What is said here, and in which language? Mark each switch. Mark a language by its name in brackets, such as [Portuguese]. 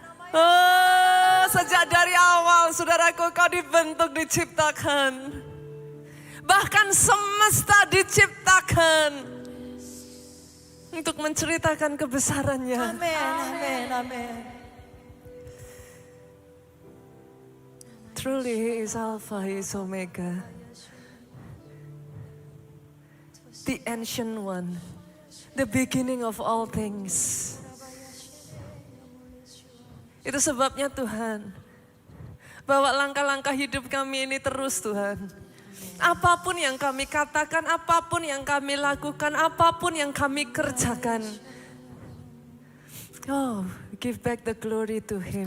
[Indonesian] Oh, sejak dari awal saudaraku kau dibentuk, diciptakan. Bahkan semesta diciptakan untuk menceritakan kebesarannya. Amin, amin, amin. [English] Truly He is Alpha, He is Omega. The ancient one, the beginning of all things. [Indonesian] Itu sebabnya Tuhan, bawa langkah-langkah hidup kami ini terus Tuhan. Apapun yang kami katakan, apapun yang kami lakukan, apapun yang kami kerjakan. [English] Oh, give back the glory to Him.